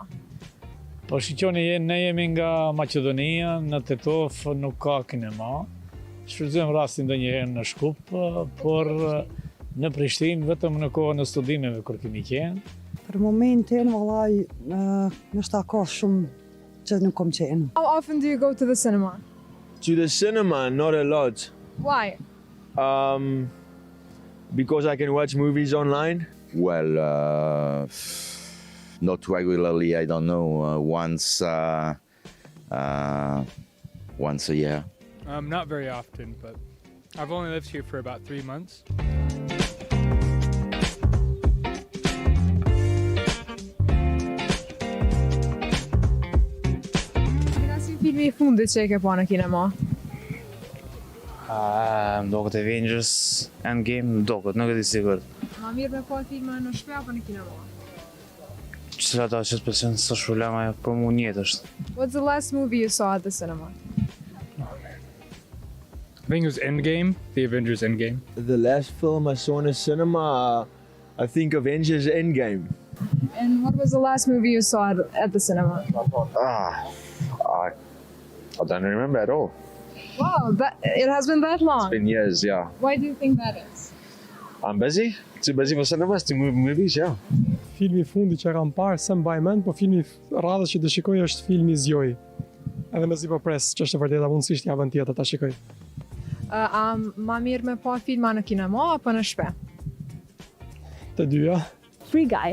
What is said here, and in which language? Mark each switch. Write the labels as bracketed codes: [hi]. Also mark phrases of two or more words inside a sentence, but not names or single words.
[sq] Po shiqoni, ne jemi nga Maqedonia, në Tetov nuk ka kinema. Shfrytëzojmë rastin ndonjëherë në Shkup, por në Prishtinë vetëm në kohën e studimeve kur kemi qenë. Për momentin, vallai, nështë ka shumë që nuk kom qenë. [en] How often do you go to the cinema? To the cinema, not a lot. Why? Because I can watch movies online. Well, not regularly, I don't know, once a year. Not very often, but I've only lived here for about 3 months. [sq] Filmi I fundit që e ke pa në kinema? Më duket Avengers Endgame, nuk e di sigurt. Ma mirë me pa filma në shtëpi apo në kinema? Çfarë ata që të pëlqen s'është problema, për mua njëjtë është. [en] What's the last movie you saw at the cinema? I think it was Endgame, the Avengers Endgame. The last film I saw in the cinema, I think Avengers Endgame. And what was the last movie you saw at the cinema? I don't remember at all. Wow, it has been that long. It's been years, yeah. Why do you think that is? I'm busy. Too busy for cinemas to move movies, yeah. [sq] Filmi I fundit që kam parë, se mbaj mend, po filmi radhës që të shikoj është filmi Zjoj. Edhe mezi po pres që është e vërteta mundësisht javën tjetër ta shikoj. A ma mirë me pa filma në kinema apo në shtëpi? Të dyja. Free Guy.